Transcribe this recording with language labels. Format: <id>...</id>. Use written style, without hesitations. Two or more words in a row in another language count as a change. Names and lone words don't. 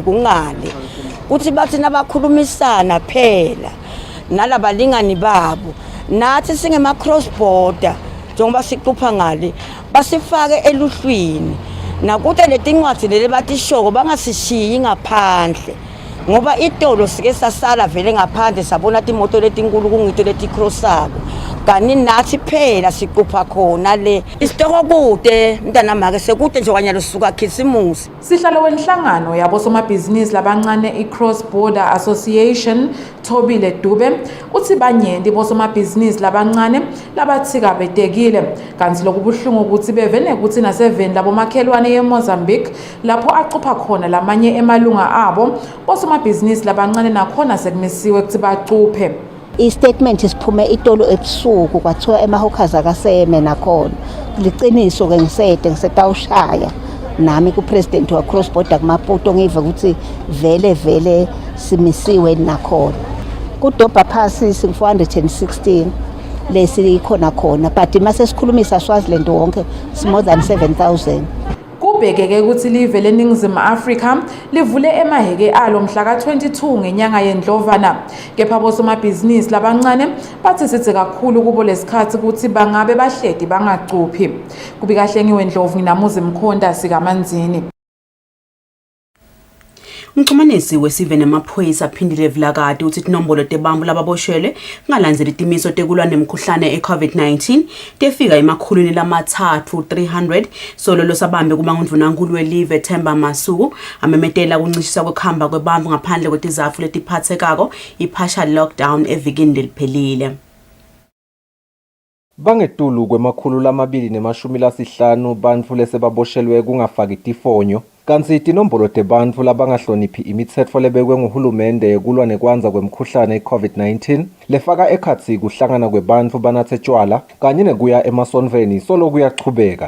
<ss>kungale kuthi bathi nabakhulumisana phela nalabalingani babo nathi singema</ss> <en>cross border</en> <ss>njengoba siqupha ngale basifake eluhlwini nakuthi letincwadi lele batishoko bangasishiyi ngaphandle ngoba itolo sike sasala vele ngaphandle sabona imoto letinkulu kungito leticrossako kani nathi phela siqupha khona le isitoko kude mntana make sekude nje kwanyalo suka Khisimusi. Sihlalo wenhlangano yabosomabhizinisi labancane i-Cross Border Association Thobile Dube uthi banyenti bosomabhizinisi labancane labathikabetekile kanti lokubuhlungu ukuthi bevene ukuthi naseveni labomakhelwane yeMozambique lapho acupha khona lamanye emalunga abo bosomabhizinisi labancane nakhona sekumisiwe ukuthi bacuphe. I-statement isiphume itolo ebusuku kwathiwa emahawkers akaseme nakhona liqiniso ke ngisetawushaya nami ku-president wa-Cross Border kuMaputo ngiva ukuthi vele simisiwe nakhona kudobha phasi singu-416 lesi khona but mase sikhulumisa Swaziland wonke</ss> <en>more than 7,000.</en> <ss>Kubhekeke ukuthi live leNingizimu Afrika livule emaheke alo mhla ka-22 ngenyanga yeNdlovana kepha abosomabhizinisi labancane bathi sithi kakhulu kubo lesikhathi ukuthi bangabe bahledi bangacuphi. Kubikahle ngiwendlovu nginamuzi Mkhonda sikaManzini. Umxhumanisi wesive namaphoyisa aphindile Vilakati uthi inombolo tebambu lababoshwele ngalandzela itimiso tekulwa nemkhuhlane e-COVID-19 tefika emakhulwini lamathathu 300 solo losabambe kumangundvunankulu welive Themba Masuku amemetela kuncishiswa kwekhamba kwebambu ngaphandle kwetizatfu letiphathekako i-</ss> <en>partial lockdown</en> <ss>evikini leliphelile. Bangetulu kwemakhulu lamabili bantfu lesebaboshelwe kungafaki tifonyo kanti itinombolo tebantfu labangahloniphi imitsetfo lebekwe nguhulumende kulwa nekwanza kwemkhuhlane i-COVID-19 lefaka ekhatsi kuhlangana kwebantfu banatse tjwala kanye nekuya emasonveni solo kuyachubeka.</ss>